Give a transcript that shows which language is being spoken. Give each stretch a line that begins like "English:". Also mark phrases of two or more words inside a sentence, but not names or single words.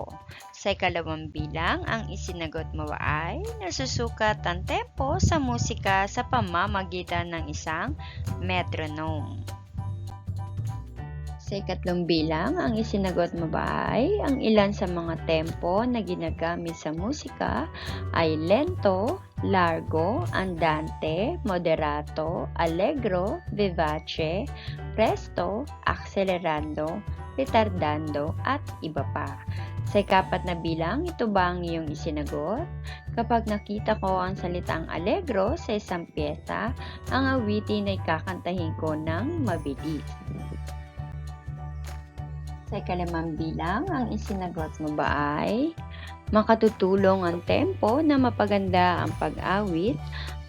Filipino: Sa ikalawang bilang, ang isinagot mo ay nasusukat ang tempo sa musika sa pamamagitan ng isang metronome. Sa ikatlong bilang, ang isinagot mo ba ay ang ilan sa mga tempo na ginagamit sa musika ay
Italian: lento, largo, andante, moderato, allegro, vivace, presto, accelerando, retardando,
Filipino: at iba pa. Sa ikapat na bilang, ito ba ang iyong isinagot? Kapag nakita ko ang salitang allegro sa isang pyesa, ang awitin ay kakantahin ko ng mabilis. Sa ikalimang bilang, ang isinagot mo ba ay makatutulong ang tempo na mapaganda ang pag-awit